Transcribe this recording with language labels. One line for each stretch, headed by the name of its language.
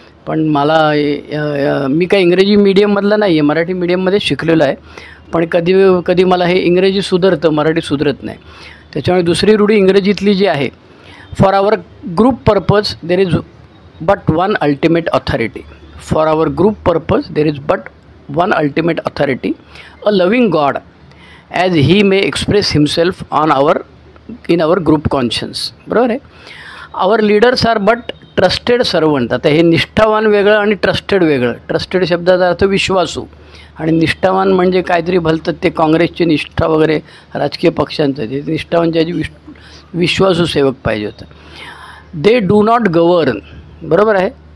Marathi: पण मला मी काय इंग्रजी मीडियममधला नाही आहे, मराठी मीडियममध्ये शिकलेलं आहे. पण कधी कधी मला हे इंग्रजी सुधरतं, मराठी सुधरत नाही. त्याच्यामुळे दुसरी रूढी इंग्रजीतली जी आहे:
English: For our group purpose there is but one ultimate authority. For our group purpose there is but one ultimate authority, a loving God, as he may express himself in our group conscience.
Marathi: बरोबर आहे.
English: our leaders are but trusted servant.
Marathi: आता हे निष्ठावान वेगळं आणि trusted वेगळं. Trusted शब्दाचा अर्थ विश्वासू आणि निष्ठावान म्हणजे काहीतरी भलतं, ते काँग्रेसची निष्ठा वगैरे राजकीय पक्षांचं. ते निष्ठावान ज्याची विश्वासू सेवक पाहिजे होतं.
English: They do not govern.
Marathi: बरोबर आहे.